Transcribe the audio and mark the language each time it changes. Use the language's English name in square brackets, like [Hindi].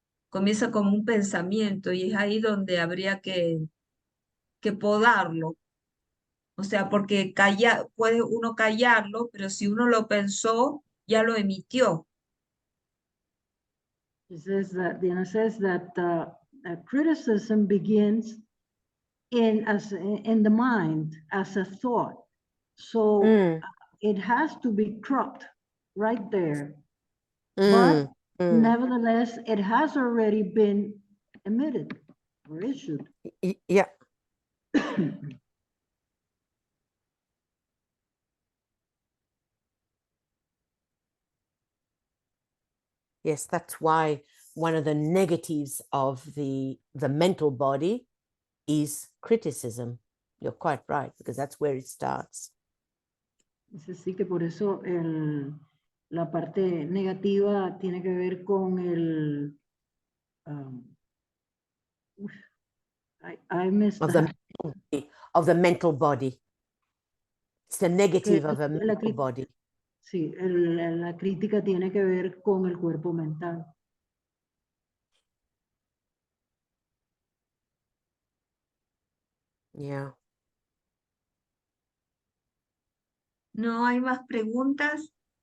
[Spanish] Comienza como un pensamiento y es ahí donde habría que podarlo. O sea, porque puede uno callarlo, pero si uno lo pensó, ya lo emitió. [English] Diana says that criticism begins in the mind as a thought. So it has to be cropped right there. But nevertheless, it has already been emitted or issued. Yeah. Yes, that's why one of the negatives of the mental body is criticism. You're quite right, because that's where it starts. [Spanish] Es así que por eso la parte negativa tiene que ver con el... [English] I missed that. Of the mental body. It's the negative of a mental body. [Spanish] Sí, la crítica tiene que ver con el cuerpo mental. [English] Yeah. [Spanish] No hay más preguntas.